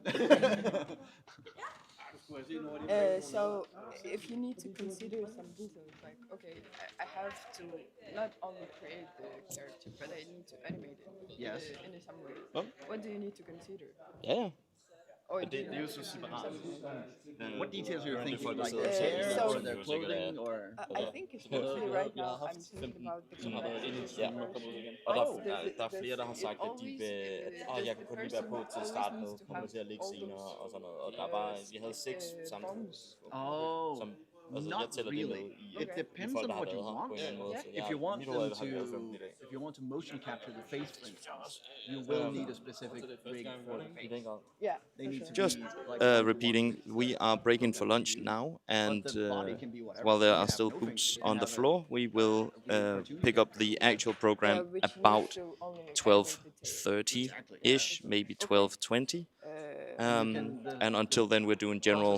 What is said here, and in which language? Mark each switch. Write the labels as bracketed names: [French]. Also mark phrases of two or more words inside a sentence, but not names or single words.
[English] So if you need to consider some details, like okay, I have to not only create the character, but I need to animate it Yes. in some way. Oh. What do you need to consider? [Danish] Ja. [English] Or [Danish] Men [English] do [Danish] det [English] you [Danish] er jo [English] need [Danish] så [English] to [Danish] separat. [English] something? What details are you thinking? [Danish] folk, der [English] Like [Danish] sidder og [English] their [Danish] ser, [English] hair so- or their clothing or? I think especially right now I'm thinking about the [Danish] som har været inde i [English] competitive [Danish] timen og [English] version. [Danish] kommet ud igen. Og der er [English] Does [Danish] flere, der har [English] it [Danish] sagt, at de [English] always, [Danish] vil, at jeg kan kun lige være på til at [English] person [Danish] starte med, [English] always needs to [Danish] kommer til at [English] have [Danish] ligge [English] all [Danish] senere [English] those, [Danish] og sådan noget. Og der er bare, vi havde 6 samtidig, [English] Oh, [Danish] som, altså jeg [English] not [Danish] tæller det med [English] really. [Danish] i [English] It depends [Danish] folk, [English] on [Danish] der har [English] what you [Danish] været her [English] want. [Danish] på en eller anden måde. Så [English] If you want [Danish] mit [English] them [Danish] råd [English] to, [Danish] har vi lavet 15 i dag. [English] if you want to motion capture the face, for instance, you will need a specific rig for the I face. [Danish] den grad. [English] Yeah, They for need sure. to Just be like repeating, we are breaking for lunch now, and But the body can be whatever. while there They are have still no boots fingers. They on the have a- floor, we will pick up the actual program which needs about to only animate the tail. 12:30-ish, maybe 12:20. And until then, we're doing general